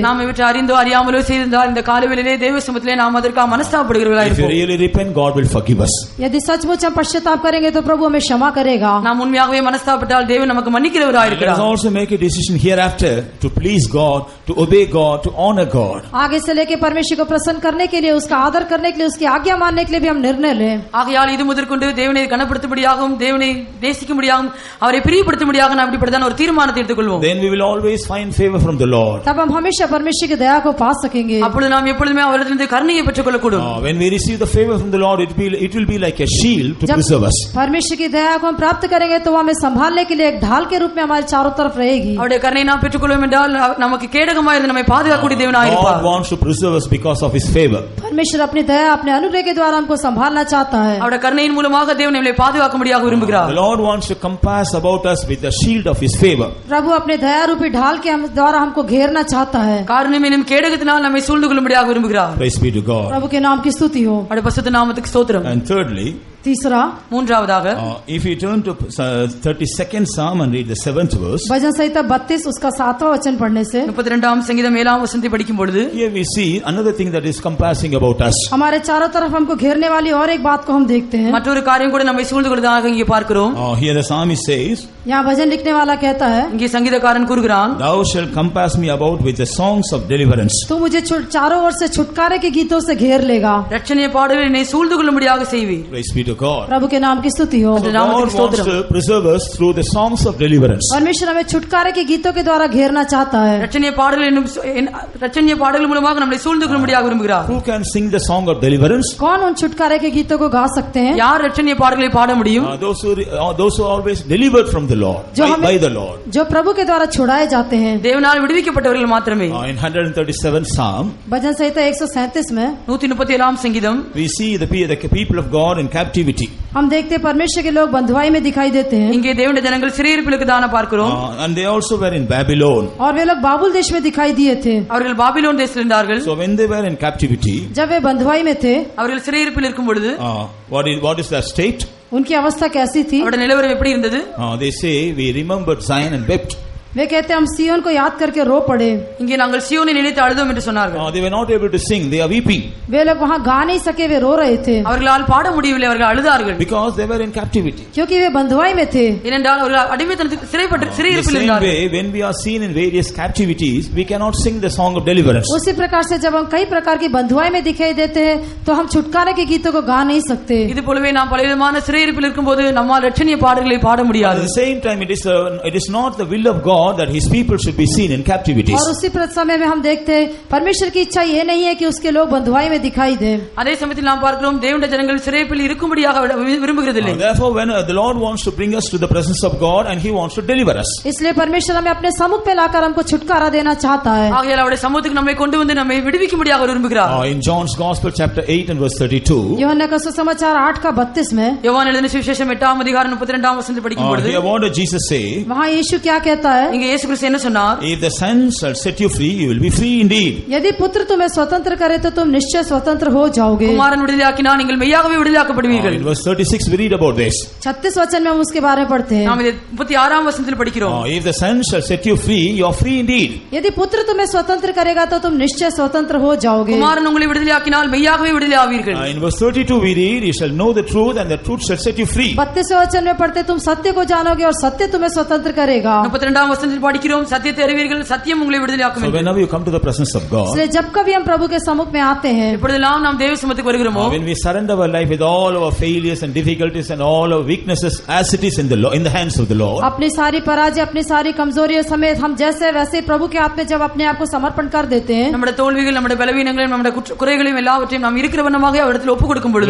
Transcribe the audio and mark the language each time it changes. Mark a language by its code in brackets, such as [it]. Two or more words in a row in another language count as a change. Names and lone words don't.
[ta] நாம் இவற்றை அறிந்தோ அறியாமலோ செய்திருந்தால் இந்த காலவேளையிலே தேவ சமூகத்திலே நாம் அதற்காக மனஸ்தாபப்படுகிறவர்களாக [en] If you [ta] இருப்போம். [en] really repent, God will forgive us. [hi] यदि सचमुच हम पश्चाताप करेंगे तो प्रभु हमें क्षमा करेगा. [ta] நாம் உண்மையாகவே மனஸ்தாபப்பட்டால் தேவன் நமக்கு மன்னிக்கிறவராக [en] Let us [ta] இருக்கிறார். [en] also make a decision hereafter to please God, to obey God, to honor God. [hi] आगे से लेके परमेश्वर को प्रसन्न करने के लिए, उसका आदर करने के लिए, उसकी आज्ञा मानने के लिए भी हम निर्णय लें. [ta] ஆகையால் இது முதற்கொண்டு தேவனை கனப்படுத்தும்படியாகவும், தேவனை நேசிக்கும்படியாகவும், அவரை பிரியப்படுத்தும்படியாக நாம் இப்படிப்பட்டதான ஒரு தீர்மானத்தை எடுத்துக்கொள்வோம். [en] Then we will always find favor from the Lord. [hi] तब हम हमेशा परमेश्वर की दया को पा सकेंगे. [ta] அப்பொழுது நாம் நாம் எப்பொழுதுமே அவரிடமிருந்து கருணையை பெற்றுக்கொள்ள கூடும். [en] When we receive the favor from the Lord, it will be like a shield to preserve us. [hi] परमेश्वर की दया को हम प्राप्त करेंगे तो वो हमें संभालने के लिए एक ढाल के रूप में हमारे चारों तरफ रहेगी. [ta] அவருடைய கருணையை நாம் பெற்றுக்கொள்வோம் என்றால் நமக்கு கேடகமாக இருந்து நம்மை பாதுகாக்கக்கூடிய தேவனாய் இருப்பார். [en] God wants to preserve us because of His favor. [hi] परमेश्वर अपनी दया अपने अनुग्रह के द्वारा हमको संभालना चाहता है. [ta] அவருடைய கருணையின் மூலமாக தேவன் நம்மை பாதுகாக்கும்படியாக விரும்புகிறார். [en] The Lord wants to compass about us with the shield of His favor. [hi] प्रभु अपने दया रूपी ढाल के द्वारा हमको घेरना चाहता है. [ta] காரணம் என்னும் கேடகத்தினால் நம்மை சூழ்ந்து கொள்ளும்படியாக விரும்புகிறார். [en] Praise be to God. [hi] प्रभु के नाम की स्तुति हो. [ta] அவருடைய பரிசுத்த நாமத்துக்கு ஸ்தோத்திரம். [en] And thirdly, [hi] तीसरा, [ta] மூன்றாவதாக, [en] if you turn to 32nd Psalm and read the 7th verse, [hi] भजन संहिता 32 उसका 7वां वचन पढ़ने से [ta] 32ஆம் சங்கீதம் 7ஆம் வசனத்தை படிக்கும் பொழுது [en] here we see another thing that is compassing about us. [hi] हमारे चारों तरफ हमको घेरने वाली और एक बात को हम देखते हैं. [ta] மற்றொரு காரியம் கூட நம்மை சூழ்ந்து கொள்வதாக இங்கே பார்க்கிறோம். [en] Here the psalmist says, [hi] यहाँ भजन लिखने वाला कहता है, [ta] இங்கே சங்கீதக்காரன் கூறுகிறான், [en] Thou shalt compass me about with the songs of deliverance. [hi] तू मुझे चारों ओर से छुटकारे के गीतों से घेर लेगा. [ta] ரட்சணிய பாடலில் என்னை சூழ்ந்து கொள்ளும்படியாக செய்வீர். [en] Praise be to God. [hi] प्रभु के नाम की स्तुति हो. [en] So God wants to preserve us through the songs of deliverance. [hi] परमेश्वर हमें छुटकारे के गीतों के द्वारा घेरना चाहता है. [ta] ரட்சணிய பாடல்கள் மூலமாக நம்மை சூழ்ந்து கொள்ளும்படியாக விரும்புகிறார். [en] Who can sing the song of deliverance? [hi] कौन उन छुटकारे के गीतों को गा सकते हैं? [ta] யார் ரட்சணிய பாடல்களை பாட முடியும்? [en] Those who are always delivered from the Lord, by the Lord. [hi] जो प्रभु के द्वारा छुड़ाए जाते हैं. [ta] தேவனால் விடுவிக்கப்பட்டவர்கள் மாத்திரமே. [en] In 137th Psalm, [hi] भजन संहिता 137 में [ta] 137ஆம் சங்கீதம், [en] we see the people of God in captivity. [hi] हम देखते हैं परमेश्वर के लोग बंधुआई में दिखाई देते हैं. [ta] இங்கே தேவனுடைய ஜனங்கள் சிறையிருப்பிலுக்கு தான பார்க்கிறோம். [en] And they also were in Babylon. [hi] और वे लोग बाबुल देश में दिखाई दिए थे. [ta] அவர்கள் பாபிலோன் தேசத்தில் இருந்தார்கள். [en] So when they were in captivity, [hi] जब वे बंधुआई में थे, [ta] அவர்கள் சிறையிருப்பில் இருக்கும் பொழுது [en] what is their state? [hi] उनकी अवस्था कैसी थी? [ta] அவருடைய நிலவரம் எப்படி இருந்தது? [en] They say, we remembered Zion and wept. [hi] वे कहते हम सिय्योन को याद करके रो पड़े. [ta] இங்கே நாங்கள் சியோனை நினைத்து அழுதோம் என்று சொன்னார்கள். [en] They were not able to sing, they are weeping. [hi] वे लोग वहाँ गा नहीं सके, वे रो रहे थे. [ta] அவர்களால் பாட முடியவில்லை, அவர்கள் அழுதார்கள். [en] Because they were in captivity. [hi] क्योंकि वे बंधुआई में थे. [ta] ஏனென்றால் அவர்கள் அடிமைத்தனத்துக்கு சிறையிருப்பில் [en] The same way, when we are seen in various captivities, we cannot sing the song of deliverance. [hi] उसी प्रकार से जब हम कई प्रकार की बंधुआई में दिखाई देते हैं, तो हम छुटकारे के गीतों को गा नहीं सकते. [ta] இது போலவே நாம் பலவிதமான சிறையிருப்பில் இருக்கும்போது நம்மால் ரட்சணிய பாடல்களை பாட முடியாது. [en] At the same time, it is not the will of God that His people should be seen in captivities. [hi] और उसी समय में हम देखते हैं परमेश्वर की इच्छा ये नहीं है कि उसके लोग बंधुआई में दिखाई दें. [ta] அதே சமயத்தில் நாம் பார்க்கிறோம் தேவனுடைய ஜனங்கள் சிறையிருப்பில் இருக்கும்படியாக விரும்புகிறதில்லை. [en] Therefore, when the Lord wants to bring us to the presence of God and He wants to deliver us, [hi] इसलिए परमेश्वर हमें अपने सम्मुख में लाकर हमको छुटकारा देना चाहता है. [ta] ஆகையால் அவருடைய சமூகத்துக்கு நம்மை கொண்டு வந்து நம்மை விடுவிக்கும்படியாக விரும்புகிறார். [en] In John's Gospel chapter 8 and verse 32, [hi] यूहन्ना का सुसमाचार 8 का 32 में, [ta] யோவான் எழுதின சுவிசேஷம் 8ஆம் அதிகாரம் 32ஆம் வசனத்தை படிக்கும் பொழுது, [en] what did Jesus say? [hi] वहाँ यीशु क्या कहता है? [ta] இங்கே இயேசு கிறிஸ்து என்ன சொன்னார்? [en] If the Son shall set you free, you will be free indeed. [hi] यदि पुत्र तुम्हें स्वतंत्र करे तो तुम निश्चय स्वतंत्र हो जाओगे. [ta] குமாரன் விடுதலையாக்கினால் நீங்கள் மெய்யாகவே விடுதலையாக்கப்படுவீர்கள். [en] In verse 36 we read about this. [hi] 36 वचन में हम उसके बारे में पढ़ते हैं. [ta] நாம் இதை 36ஆம் வசனத்தில் படிக்கிறோம். [en] If the Son shall set you free, you are free indeed. [hi] यदि पुत्र तुम्हें स्वतंत्र करेगा तो तुम निश्चय स्वतंत्र हो जाओगे. [ta] குமாரன் உங்களை விடுதலையாக்கினால் மெய்யாகவே விடுதலையாவீர்கள். [en] In verse 32 we read, you shall know the truth and the truth shall set you free. [hi] 32वें वचन में पढ़ते तुम सत्य को जानोगे और सत्य तुम्हें स्वतंत्र करेगा. [ta] 32ஆம் வசனத்தில் படிக்கிறோம், சத்தியத்தை அறிவீர்கள், சத்தியம் உங்களை விடுதலையாக்கும். [en] So whenever you come to the presence of God, [hi] इसलिए जब कभी हम प्रभु के सम्मुख में आते हैं, [ta] எப்பொழுதெல்லாம் நாம் தேவ சமூகத்துக்கு வருகிறோமோ, [en] when we surrender our life with all our failures and difficulties and all our weaknesses as it is in the hands of the Lord, [hi] अपनी सारी पराजय, अपनी सारी कमजोरियों समेत हम जैसे वैसे प्रभु के हाथ में जब अपने आप को समर्पण कर देते हैं, [ta] நம்முடைய தோல்விகள், நம்முடைய பலவீனங்கள், நம்முடைய குறைகளையும் எல்லாவற்றையும் நாம் இருக்கிற வண்ணமாக அவரிடத்தில் ஒப்புக் கொடுக்கும் பொழுது,